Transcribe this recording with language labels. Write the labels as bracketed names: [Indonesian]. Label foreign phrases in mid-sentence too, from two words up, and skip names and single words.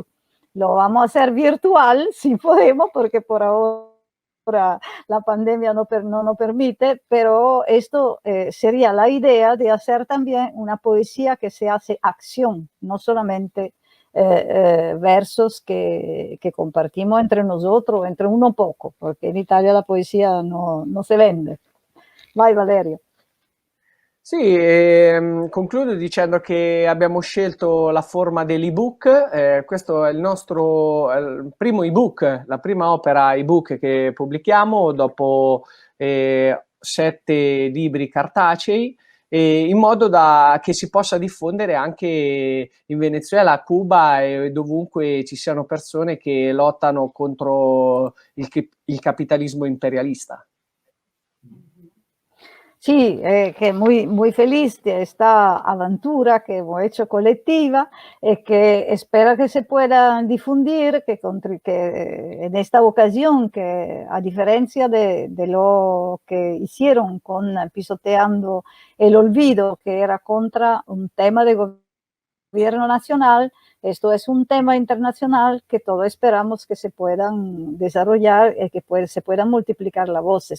[Spanish] Lo vamos a hacer virtual si podemos, porque por ahora la pandemia no nos permite, pero esto sería la idea de hacer también una poesía que se hace acción, no solamente versos que compartimos entre nosotros, entre uno poco, porque en Italia la poesía no se vende. [Italian] Vai Valerio. Sì, concludo dicendo che abbiamo scelto la forma dell'ebook. Questo è il nostro primo ebook, la prima opera ebook che pubblichiamo dopo 7 libri cartacei. in modo da che si possa diffondere anche in Venezuela, a Cuba e dovunque ci siano persone che lottano contro il capitalismo imperialista. [Spanish] Sí, que muy feliz de esta aventura que hemos hecho colectiva y que espera que se pueda difundir, que en esta ocasión, que a diferencia de lo que hicieron con Pisoteando el Olvido, que era contra un tema de gobierno nacional, esto es un tema internacional que todos esperamos que se puedan desarrollar y que se puedan multiplicar las voces.